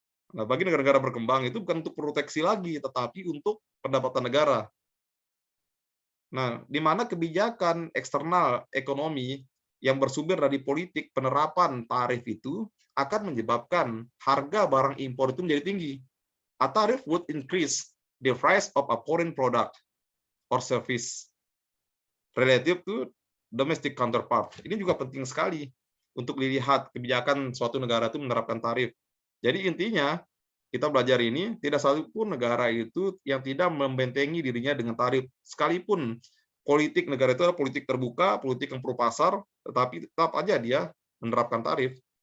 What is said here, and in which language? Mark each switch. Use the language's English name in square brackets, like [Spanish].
[Indonesian] Nah, bagi negara-negara berkembang itu bukan untuk proteksi lagi tetapi untuk pendapatan negara. Nah, di mana kebijakan eksternal ekonomi yang bersumber dari politik penerapan tarif itu akan menyebabkan harga barang impor itu menjadi tinggi. [English] A tariff would increase the price of a foreign product or service relative to domestic counterpart. [Indonesian] Ini juga penting sekali untuk dilihat kebijakan suatu negara itu menerapkan tarif. Jadi intinya kita belajar ini tidak satu pun negara itu yang tidak membentengi dirinya dengan tarif. Sekalipun politik negara itu adalah politik terbuka, politik yang pro pasar, tetapi tetap aja dia menerapkan tarif.